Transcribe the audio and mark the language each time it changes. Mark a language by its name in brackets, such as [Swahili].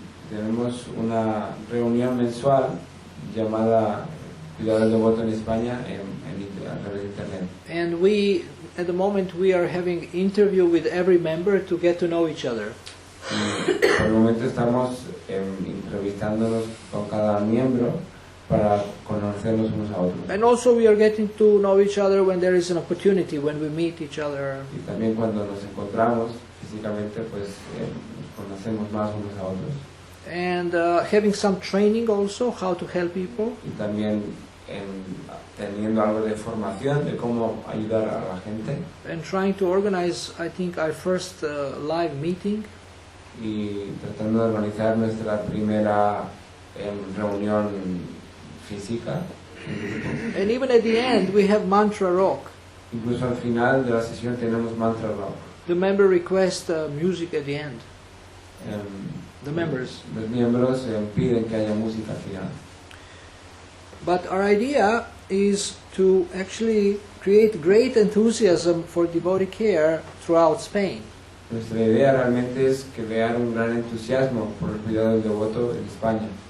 [Spanish] Tenemos una reunión mensual llamada Cuidado del Devoto en España a través de internet. [English] And we, at the moment, we are having interview with every member to get to know each other. [Spanish] Por el momento estamos entrevistándonos con cada miembro para conocernos unos a otros. [English] And also we are getting to know each other when there is an opportunity, when we meet each other. [Spanish] Y también cuando nos encontramos físicamente, pues nos conocemos más unos a otros. [English] And having some training also, how to help people. [Spanish] Y también teniendo algo de formación de cómo ayudar a la gente. [English] And trying to organize, I think, our first live meeting. [Spanish] Y tratando de organizar nuestra primera reunión física. [English] And even at the end, we have mantra rock. [Spanish] Incluso al final de la sesión tenemos mantra rock. [English] The member requests music at the end. The members. [Spanish] Los miembros piden que haya música al final. [English] But our idea is to actually create great enthusiasm for devotee care throughout Spain. [Spanish] Nuestra idea realmente es crear un gran entusiasmo por el cuidado del devoto en España.